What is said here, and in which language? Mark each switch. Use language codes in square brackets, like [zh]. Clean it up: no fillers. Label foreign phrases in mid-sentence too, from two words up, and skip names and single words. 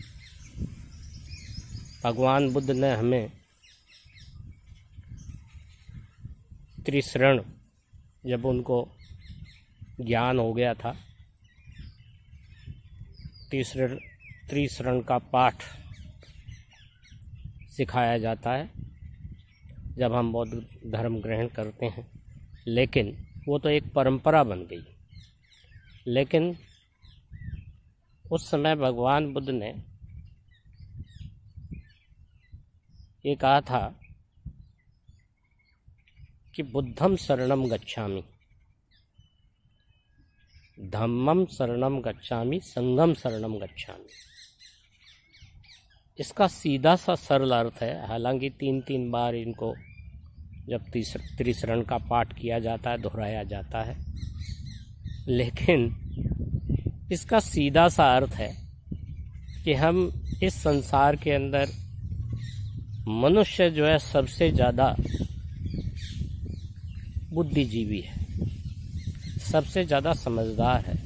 [hi] भगवान बुद्ध ने हमें त्रिशरण, जब उनको ज्ञान हो गया था, त्रिशरण का पाठ सिखाया जाता है जब हम बौद्ध धर्म ग्रहण करते हैं। लेकिन वो तो एक परंपरा बन गई। लेकिन उस समय भगवान बुद्ध ने ये कहा था कि [pi] बुद्धम शरणम गच्छामि, धम्मम शरणम गच्छामि, संघम शरणम गच्छामि। [hi] इसका सीधा सा सरल अर्थ है, हालांकि 3-3 बार इनको जब त्रिशरण का पाठ किया जाता है, दोहराया जाता है, लेकिन इसका सीधा सा अर्थ है कि हम इस संसार के अंदर मनुष्य जो है सबसे ज़्यादा बुद्धिजीवी है, सबसे ज़्यादा समझदार है।